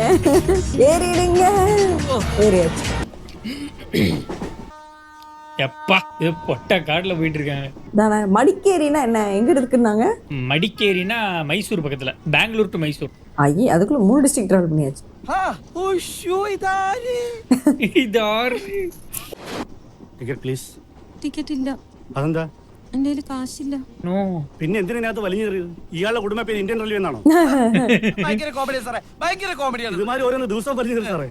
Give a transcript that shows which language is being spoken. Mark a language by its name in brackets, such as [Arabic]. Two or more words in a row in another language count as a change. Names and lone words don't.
[Tamil] ஏறிடுங்க. ஏறியாச்சு. எப்பா இது பொட்ட காட்டுல போயிட்டு இருக்காங்க. மடிக்கேரினா என்ன, எங்க இருக்குன்னாங்க? மடிக்கேரினா மைசூர் பக்கத்துல, பெங்களூர் டு மைசூர். ஐயே அதுக்குள்ள 3 [English] district travel [Tamil] பண்ணியாச்சு. [English] ticket please. [Malayalam] ടിക്കറ്റ് ഇല്ല. അതെന്താ? എന്റെ കയ്യിൽ കാശില്ല. പിന്നെ എന്തിനകത്ത് വലിഞ്ഞെറിയത്? ഇയാളുടെ കുടുംബ പേര് ഇന്ത്യൻ റെയിൽവേ എന്നാണോ? ഭയങ്കര കോമഡി സാറേ, ഭയങ്കര കോമഡിയാണ്. ഇതുമാതിരി ഓരോന്ന് ദിവസം വലിഞ്ഞെറിയ സാറേ.